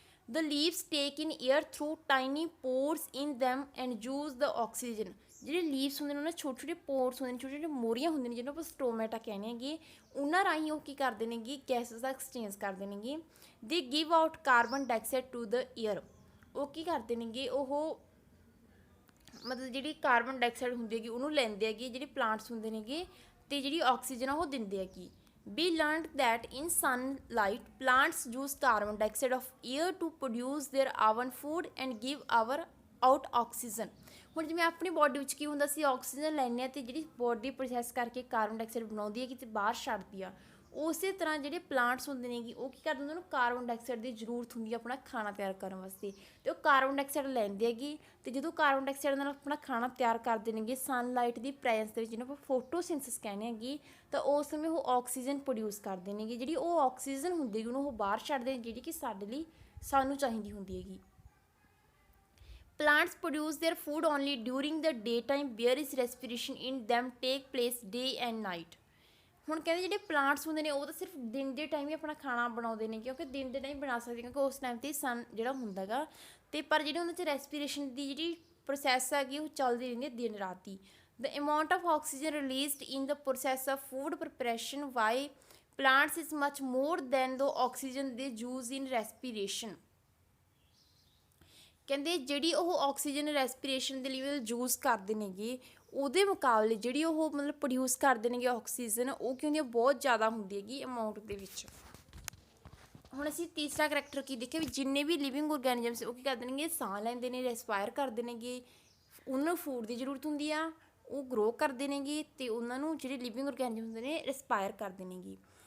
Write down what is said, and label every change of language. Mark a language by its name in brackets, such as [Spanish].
[English] the leaves take in air through tiny pores in them and use the oxygen, [Punjabi] ਜਿਹੜੇ leaves ਹੁੰਦੇ ਨੇ ਉਹਨਾਂ ਛੋਟੇ ਛੋਟੇ ਪੋਰਸ ਹੁੰਦੇ ਨੇ ਛੋਟੇ ਛੋਟੇ ਮੋਰੀਆਂ ਹੁੰਦੀਆਂ ਨੇ ਜਿਹਨੂੰ ਆਪਾਂ ਸਟੋਮੈਟਾ ਕਹਿੰਦੇ ਹੈਗੇ ਉਹਨਾਂ ਰਾਹੀਂ ਉਹ ਕੀ ਕਰਦੇ ਨੇਗੇ ਗੈਸਿਸ ਦਾ ਐਕਸਚੇਂਜ ਕਰਦੇ ਨੇਗੇ। [English] they give out carbon dioxide to the air, [Punjabi] ਉਹ ਕੀ ਕਰਦੇ ਨੇਗੇ ਉਹ ਮਤਲਬ ਜਿਹੜੀ ਕਾਰਬਨ ਡਾਈਆਕਸਾਈਡ ਹੁੰਦੀ ਹੈਗੀ ਉਹਨੂੰ ਲੈਂਦੇ ਹੈਗੇ ਜਿਹੜੇ ਪਲਾਂਟਸ ਹੁੰਦੇ ਨੇਗੇ ਅਤੇ ਜਿਹੜੀ ਆਕਸੀਜਨ ਆ ਉਹ ਦਿੰਦੇ ਹੈਗੀ। [English] We learned that in sunlight plants use carbon dioxide of air to produce their own food and give out oxygen। [Punjabi] ਹੁਣ ਜਿਵੇਂ ਆਪਣੀ ਬੋਡੀ ਵਿੱਚ ਕੀ ਹੁੰਦਾ, ਅਸੀਂ ਆਕਸੀਜਨ ਲੈਂਦੇ ਹਾਂ ਅਤੇ ਜਿਹੜੀ ਬੋਡੀ ਪ੍ਰੋਸੈਸ ਕਰਕੇ ਕਾਰਬਨ ਡਾਈਆਕਸਾਈਡ ਬਣਾਉਂਦੀ ਹੈ ਕਿਤੇ ਬਾਹਰ ਛੱਡਦੀ ਆ। ਉਸੇ ਤਰ੍ਹਾਂ ਜਿਹੜੇ ਪਲਾਂਟਸ ਹੁੰਦੇ ਨੇ ਉਹ ਕੀ ਕਰਦੇ, ਉਹਨਾਂ ਨੂੰ ਕਾਰਬਨ ਡਾਈਆਕਸਾਈਡ ਦੀ ਜ਼ਰੂਰਤ ਹੁੰਦੀ ਹੈ ਆਪਣਾ ਖਾਣਾ ਤਿਆਰ ਕਰਨ ਵਾਸਤੇ, ਅਤੇ ਉਹ ਕਾਰਬਨ ਡਾਈਆਕਸਾਈਡ ਲੈਂਦੇ ਹੈਗੇ। ਅਤੇ ਜਦੋਂ ਕਾਰਬਨ ਡਾਈਆਕਸਾਈਡ ਨਾਲ ਆਪਣਾ ਖਾਣਾ ਤਿਆਰ ਕਰਦੇ ਨੇਗੇ ਸਨਲਾਈਟ ਦੀ ਪ੍ਰੈਜੈਂਸ ਦੇ ਵਿੱਚ, ਜਿਹਨੂੰ ਆਪਾਂ ਫੋਟੋਸਿੰਥਸਿਸ ਕਹਿੰਦੇ ਹੈਗੇ, ਤਾਂ ਉਸ ਸਮੇਂ ਉਹ ਆਕਸੀਜਨ ਪ੍ਰੋਡਿਊਸ ਕਰਦੇ ਨੇਗੇ। ਜਿਹੜੀ ਉਹ ਆਕਸੀਜਨ ਹੁੰਦੀ ਹੈਗੀ ਉਹਨੂੰ ਉਹ ਬਾਹਰ ਛੱਡਦੇ ਨੇ, ਜਿਹੜੀ ਕਿ ਸਾਡੇ ਲਈ ਸਾਨੂੰ ਚਾਹੀਦੀ ਹੁੰਦੀ ਹੈਗੀ। [English] Plants produce their food only during the daytime, whereas respiration in them take place day and night. [Punjabi] ਹੁਣ ਕਹਿੰਦੇ ਜਿਹੜੇ ਪਲਾਂਟਸ ਹੁੰਦੇ ਨੇ ਉਹ ਤਾਂ ਸਿਰਫ ਦਿਨ ਦੇ ਟਾਈਮ ਹੀ ਆਪਣਾ ਖਾਣਾ ਬਣਾਉਂਦੇ ਨੇ, ਕਿਉਂਕਿ ਦਿਨ ਦੇ ਟਾਈਮ ਬਣਾ ਸਕਦੇ, ਕਿਉਂਕਿ ਉਸ ਟਾਈਮ 'ਤੇ ਸਨ ਜਿਹੜਾ ਹੁੰਦਾ ਗਾ, ਅਤੇ ਪਰ ਜਿਹੜੀ ਉਹਨਾਂ 'ਚ ਰੈਸਪੀਰੇਸ਼ਨ ਦੀ ਜਿਹੜੀ ਪ੍ਰੋਸੈਸ ਹੈਗੀ ਉਹ ਚੱਲਦੀ ਰਹਿੰਦੀ ਹੈ ਦਿਨ ਰਾਤ ਹੀ। [English] The amount of oxygen released in the process of food preparation by plants is much more than the oxygen they use in respiration. [Punjabi] ਕਹਿੰਦੇ ਜਿਹੜੀ ਉਹ ਆਕਸੀਜਨ ਰੈਸਪੀਰੇਸ਼ਨ ਦੇ ਲਈ ਯੂਜ਼ ਕਰਦੇ ਨੇਗੇ, ਉਹਦੇ ਮੁਕਾਬਲੇ ਜਿਹੜੀ ਉਹ ਮਤਲਬ ਪ੍ਰੋਡਿਊਸ ਕਰਦੇ ਨੇਗੇ ਆਕਸੀਜਨ, ਉਹ ਕੀ ਹੁੰਦੀ ਹੈ, ਬਹੁਤ ਜ਼ਿਆਦਾ ਹੁੰਦੀ ਹੈਗੀ ਅਮਾਊਂਟ ਦੇ ਵਿੱਚ। ਹੁਣ ਅਸੀਂ ਤੀਸਰਾ ਕਰੈਕਟਰ ਕੀ ਦੇਖਿਆ, ਵੀ ਜਿੰਨੇ ਵੀ ਲਿਵਿੰਗ ਔਰਗੈਨਿਜ਼ਮਸ ਉਹ ਕੀ ਕਰਦੇ ਨੇਗੇ, ਸਾਹ ਲੈਂਦੇ ਨੇ, ਰੈਸਪਾਇਰ ਕਰਦੇ ਨੇਗੇ, ਉਹਨਾਂ ਨੂੰ ਫੂਡ ਦੀ ਜ਼ਰੂਰਤ ਹੁੰਦੀ ਆ, ਉਹ ਗਰੋ ਕਰਦੇ ਨੇਗੇ, ਅਤੇ ਉਹਨਾਂ ਨੂੰ ਜਿਹੜੇ ਲਿਵਿੰਗ ਔਰਗੈਨਿਜ਼ਮ ਹੁੰਦੇ ਨੇ ਰੈਸਪਾਇਰ ਕਰਦੇ ਨੇਗੇ।